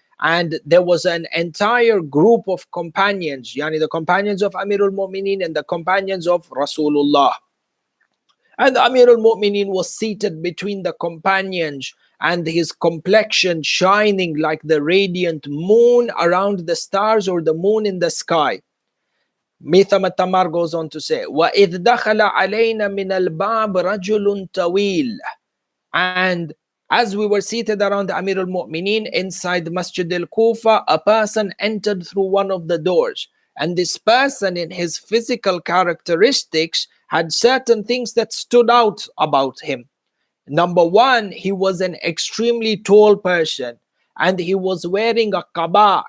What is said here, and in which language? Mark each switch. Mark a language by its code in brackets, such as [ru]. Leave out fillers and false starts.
[en] And there was an entire group of companions, yani the companions of Amir al-Mu'mineen and the companions of Rasulullah. And Amir al-Mu'mineen was seated between the companions, and his complexion shining like the radiant moon around the stars or the moon in the sky. Mitham at-Tammar goes on to say, [ar] وَإِذْ دَخَلَ عَلَيْنَا مِنَ الْبَابِ رَجُلٌ طَوِيلٌ. [en] And as we were seated around Amir al-Mu'mineen inside Masjid al-Kufa, a person entered through one of the doors. And this person, in his physical characteristics, had certain things that stood out about him. Number one, he was an extremely tall person, and he was wearing a qaba.